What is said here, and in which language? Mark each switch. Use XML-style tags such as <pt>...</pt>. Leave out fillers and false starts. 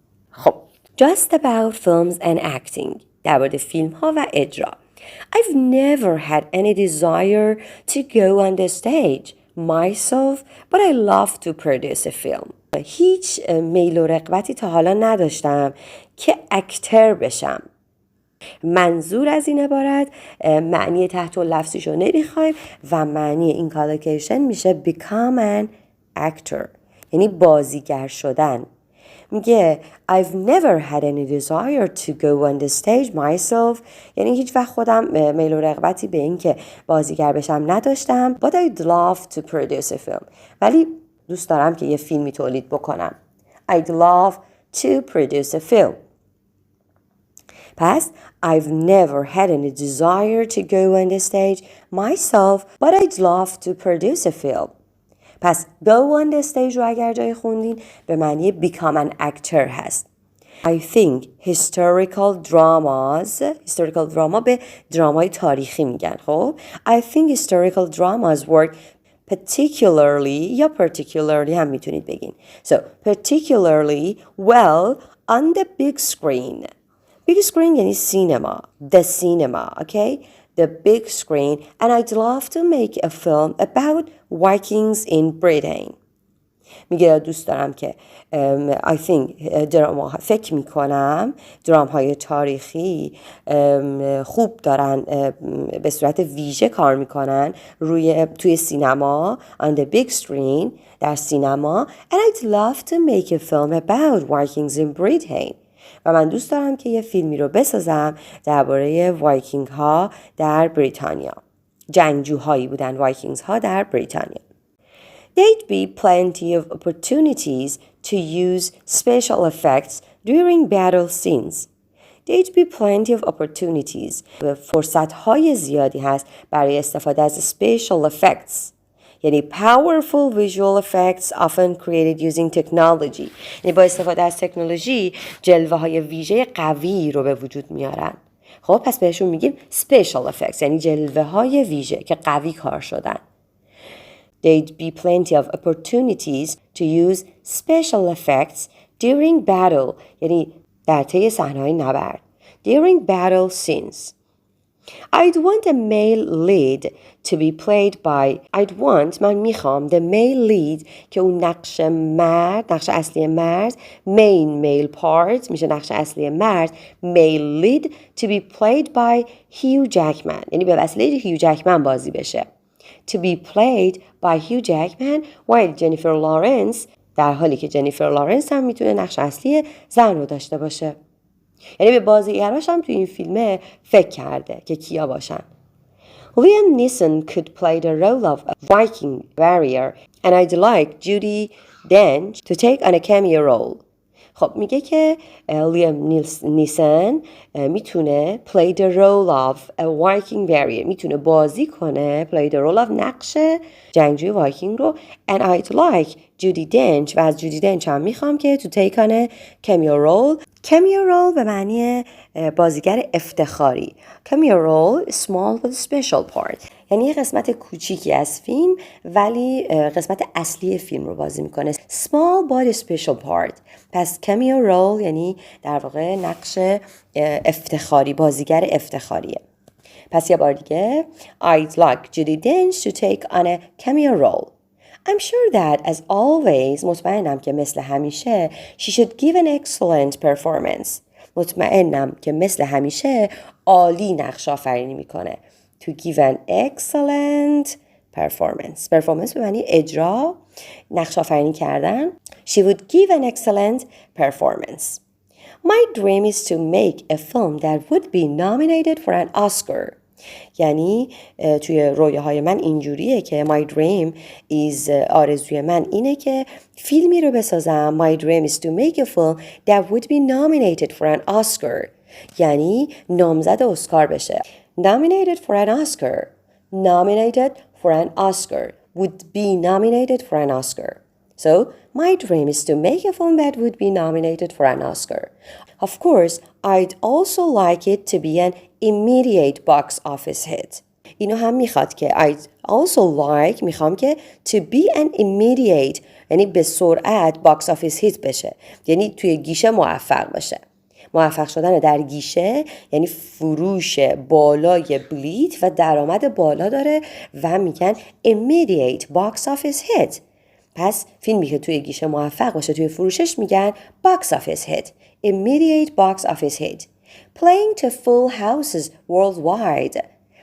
<fa>خب</fa> <en>just about films and acting،</en> <fa>در مورد فیلم ها و اجرا.</fa> <en>I've never had any desire to go on the stage myself, but I love to produce a film.</en> <fa>هیچ میل و رغبتی تا حالا نداشتم که اکتر بشم. منظور از این عبارت معنی تحت لفظیش رو نمیخوایم و معنی این کالوکیشن میشه</fa> <en>become an actor،</en> <fa>یعنی بازیگر شدن. میگه</fa> <en>I've never had any desire to go on the stage myself،</en> <fa>یعنی هیچ وقت خودم میل و رغبتی به این که بازیگر بشم نداشتم.</fa> <en>But I'd love to produce a film،</en> <fa>ولی دوست دارم که یه فیلمی تولید بکنم. I'd love to produce a film. پس I've never had any desire to go on the stage myself, but I'd love to produce a film. پس</fa> <en>go on the stage</en> <fa>رو اگر جای خوندین به معنی</fa> <en>become an actor</en> <fa>هست.</fa> <en>I think historical drama</en> <fa>به درامای تاریخی میگن.</fa> <en>خب I think historical dramas work particularly یا particularly</en> <fa>هم میتونید بگین.</fa> <en>So particularly well on the big screen. Big screen</en> <fa>یعنی سینما.</fa> <en>The cinema, okay? The big screen, and I'd love to make a film about Vikings in Britain. میگه دوست دارم که I think فکر میکنم درام‌های تاریخی خوب دارن به صورت ویژه کار میکنن توی سینما on the big screen، در سینما، and I'd love to make a film about Vikings in Britain.</en> <fa>و من دوست دارم که یه فیلمی رو بسازم درباره وایکینگ ها در بریتانیا. جنگجوهایی بودن وایکینگز ها در بریتانیا.</fa> <en>There'd be plenty of opportunities to use special effects during battle scenes. There'd be plenty of opportunities.</en> <fa>فرصت های زیادی هست برای استفاده از special effects.</fa> <en>یعنی powerful visual effects often created using technology.</en> <fa>یعنی با استفاده از تکنولوژی جلوه های ویژه قوی رو به وجود میارن. خب پس بهشون میگیم special effects، یعنی جلوه های ویژه که قوی کار شدن.</fa> <en>There'd be plenty of opportunities to use special effects during battle،</en> <fa>یعنی در طی صحنه‌های نبرد.</fa> <en>During battle scenes. I'd want a male lead to be played by</en> <fa>من میخوام</fa> <en>the male lead</en> <fa>که اون نقش اصلی مرد</fa> <en>main male part</en> <fa>میشه نقش اصلی مرد</fa> <en>male lead to be played by Hugh Jackman،</en> <fa>یعنی به وسیله هیو جکمن بازی بشه.</fa> <en>To be played by Hugh Jackman while Jennifer Lawrence،</en> <fa>در حالی که جنیفر لارنس هم میتونه نقش اصلی زن رو داشته باشه. یعنی به بازیگراش هم توی این فیلمه فکر کرده که کیا باشن.</fa> <en>Liam Neeson could play the role of a Viking warrior and I'd like Judi Dench to take on a cameo role.</en> <fa>خب میگه که لیام نیسن میتونه</fa> <en>play the role of a Viking warrior،</en> <fa>میتونه بازی کنه</fa> <en>play the role of</en> <fa>نقش جنگجوی وایکینگ رو</fa> <en>and I'd like Judi Dench</en> <fa>و از جودی دنچ هم میخوام که</fa> <en>to take on a cameo role.</en> <fa>cameo role به معنی بازیگر افتخاری. cameo role</fa> <en>small but special part،</en> <fa>یعنی یه قسمت کوچیکی از فیلم ولی قسمت اصلی فیلم رو بازی میکنه.</fa> <en>small but special part.</en> <fa>پس cameo role یعنی در واقع نقش افتخاری، بازیگر افتخاریه. پس یه بار دیگه</fa> <en>I'd like Judi Dench to take on a cameo role. I'm sure that as always،</en> <fa>مطمئنم که مثل همیشه</fa> <en>she should give an excellent performance.</en> <fa>مطمئنم که مثل همیشه عالی نقش آفرینی میکنه.</fa> <en>To give an excellent performance.</en> <fa>performance به معنی اجرا، نقش آفرینی کردن.</fa> <en>She would give an excellent performance. My dream is to make a film that would be nominated for an Oscar.</en> <fa>یعنی توی رویاهای من اینجوریه که</fa> <en>my dream is،</en> <fa>آرزوی من اینه که فیلمی رو بسازم.</fa> <en>My dream is to make a film that would be nominated for an Oscar،</en> <fa>یعنی نامزد اسکار بشه.</fa> <en>Nominated for an Oscar. Nominated for an Oscar. Would be nominated for an Oscar. So, my dream is to make a film that would be nominated for an Oscar. Of course, I'd also like it to be an immediate box office hit.</en> <fa>اینو هم میخواد که</fa> <en>I'd also like</en> <fa>میخوام که</fa> <en>to be an immediate</en> <fa>یعنی به سرعت box office hit بشه. یعنی توی گیشه موفق باشه. موفق شدن در گیشه یعنی فروش بالای بلیت و درآمد بالا داره و میگن</fa> <en>immediate box office hit.</en> <fa>پس فیلمی که توی گیشه موفق باشه توی فروشش میگن box office hit.</fa> <en>Immediate box office hit. Playing to full houses worldwide.</en>